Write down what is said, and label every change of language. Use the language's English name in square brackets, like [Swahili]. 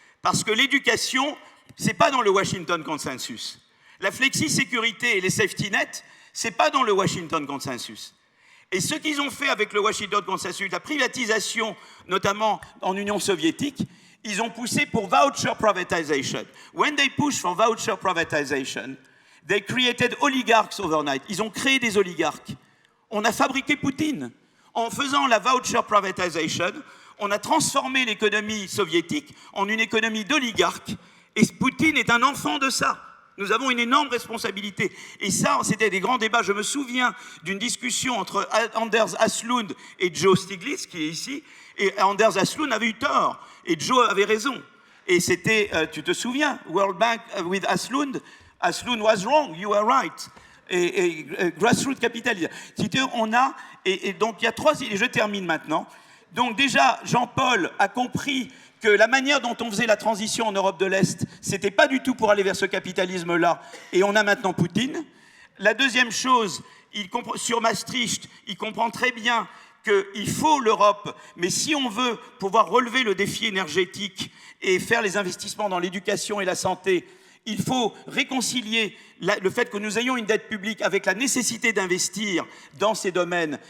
[French] Parce que l'éducation, c'est pas dans le Washington Consensus. La flexi-sécurité et les safety nets, c'est pas dans le Washington Consensus. Et ce qu'ils ont fait avec le Washington Consensus, la privatisation, notamment en Union soviétique, ils ont poussé pour voucher privatization. [English] When they pushed for voucher privatization, they created oligarchs overnight. [French] Ils ont créé des oligarques. On a fabriqué Poutine. En faisant la voucher privatization, on a transformé l'économie soviétique en une économie d'oligarques. Et Poutine est un enfant de ça. Nous avons une énorme responsabilité. Et ça, c'était des grands débats. Je me souviens d'une discussion entre Anders Aslund et Joe Stiglitz, qui est ici. Et Anders Aslund avait eu tort. Et Joe avait raison. Et c'était, tu te souviens, [English] World Bank with Aslund. Aslund was wrong, you are right. [French] Et grassroots capitalisme. On a, et donc il y a 3, et je termine maintenant. Donc déjà, Jean-Paul a compris que la manière dont on faisait la transition en Europe de l'Est, c'était pas du tout pour aller vers ce capitalisme-là, et on a maintenant Poutine. La deuxième chose, sur Maastricht, il comprend très bien qu'il faut l'Europe, mais si on veut pouvoir relever le défi énergétique et faire les investissements dans l'éducation et la santé, il faut réconcilier le fait que nous ayons une dette publique avec la nécessité d'investir dans ces domaines.